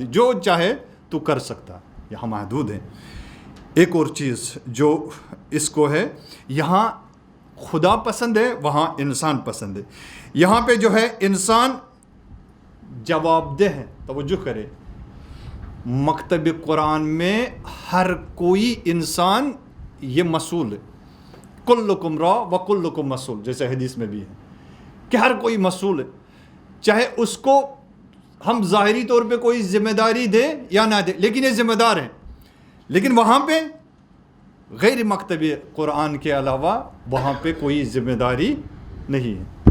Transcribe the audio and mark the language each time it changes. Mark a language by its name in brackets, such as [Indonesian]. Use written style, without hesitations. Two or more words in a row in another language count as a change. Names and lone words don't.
[Urdu] جو چاہے تو کر سکتا, یہاں محدود ہے. ایک اور چیز جو اس کو ہے, یہاں خدا پسند ہے, وہاں انسان پسند ہے. یہاں پہ جو ہے انسان جواب دہ ہے. توجہ کرے, مکتب قرآن میں ہر کوئی انسان یہ مسئول ہے. [Arabic] کلکم را و کلکم مسئول, [Urdu] جیسے حدیث میں بھی ہے کہ ہر کوئی مسئول ہے, چاہے اس کو ہم ظاہری طور پہ کوئی ذمہ داری دے یا نہ دے, لیکن یہ ذمہ دار ہیں. لیکن وہاں پہ غیر مکتب قرآن کے علاوہ وہاں پہ کوئی ذمہ داری نہیں ہے.